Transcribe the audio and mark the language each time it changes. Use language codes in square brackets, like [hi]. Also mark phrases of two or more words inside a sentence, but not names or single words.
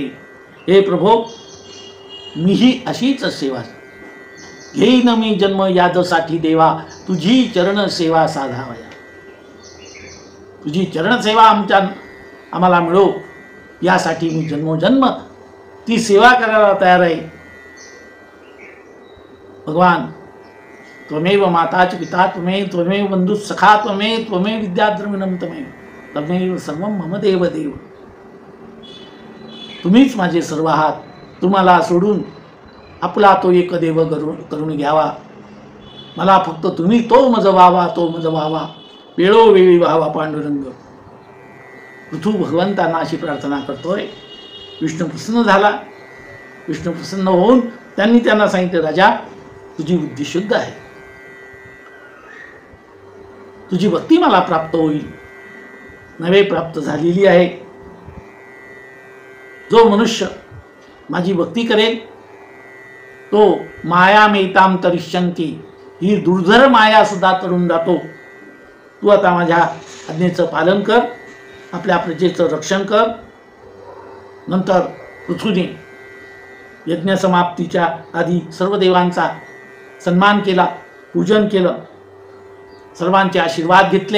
[mr] हे प्रभो, मीही अशीच सेवा घेईन मी जन्म यादसाठी देवा, तुझी चरण सेवा साधावया. तुझी चरण सेवा आम्हाला मिळो यासाठी मी जन्मोजन्म ती सेवा करायला तयार आहे. भगवान, [sa] त्वमेव माता च पिता त्वमेव, त्वमेव बंधु सखा त्वमेव, त्वमेव विद्याद्रविणम त्वमेव, त्वमेव सर्वं मम देव देव. [mr] तुम्हीच माझे सर्व आहात. तुम्हाला सोडून आपला तो एक देव करून घ्यावा. मला फक्त तुम्ही तो मज व्हावा, तो मज व्हावा, वेळोवेळी व्हावा पांडुरंग. पृथू भगवंतांना अशी प्रार्थना करतोय. विष्णू प्रसन्न झाला. विष्णू प्रसन्न होऊन त्यांना सांगितलं, राजा, तुझी बुद्धी शुद्ध आहे, तुझी भक्ती मला प्राप्त होईल, नवे प्राप्त झालेली आहे. जो मनुष्य माझी भक्ती करेल तो [sa] माया मेताम तरिष्यंती, [mr] ही दुर्धर माया सुद्धा तरून जातो. तू आता माझ्या आज्ञेचं पालन कर, आपल्या प्रजेचं रक्षण कर. नंतर पृथ्वीने यज्ञ समाप्तीच्या आधी सर्व देवांचा सन्मान केला, पूजन केलं, सर्वांचे आशीर्वाद घेतले.